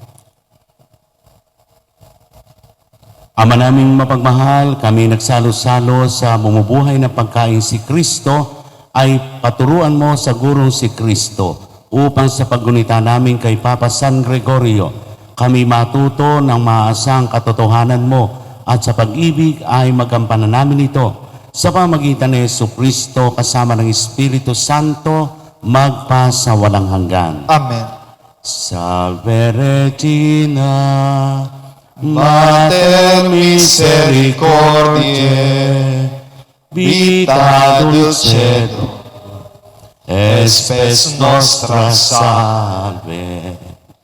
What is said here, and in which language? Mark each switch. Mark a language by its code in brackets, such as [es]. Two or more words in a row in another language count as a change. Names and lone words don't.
[tl] Ama naming mapagmahal, kami nagsalo-salo sa bumubuhay na pagkain si Kristo, ay paturuan mo sa gurong si Kristo upang sa paggunita namin kay Papa San Gregorio, kami matuto ng maasang katotohanan mo at sa pag-ibig ay magampanan namin ito sa pamagitan ni Jesucristo kasama ng Espiritu Santo magpa sa walang hanggan. Amen. [la] Salve Regina, Mater misericordiae, vita dulcedo, espes nostra salve.